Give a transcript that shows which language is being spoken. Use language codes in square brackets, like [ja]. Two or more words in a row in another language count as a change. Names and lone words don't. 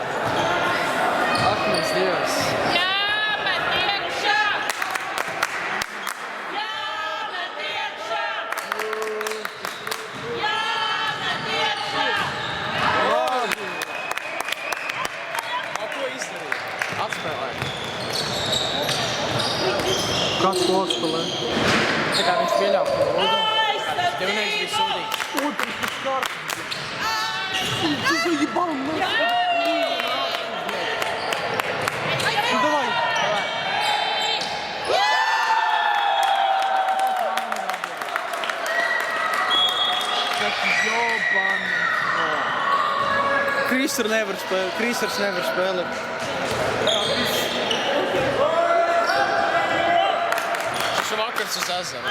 [lv] Ak, mans Dievs. Ko izdarīja? Atspēlēja. Kāds to atspēlē? Tā kā viņš pieļauj kļūdu. Divnieks bija sūdīgs. Otrs pēc kārtas. [ru] Ты заебал нахуй. Ну давай. Как ёбаный. [lv] Крisters nevar spēlēt. Šis vakars uz ezeru.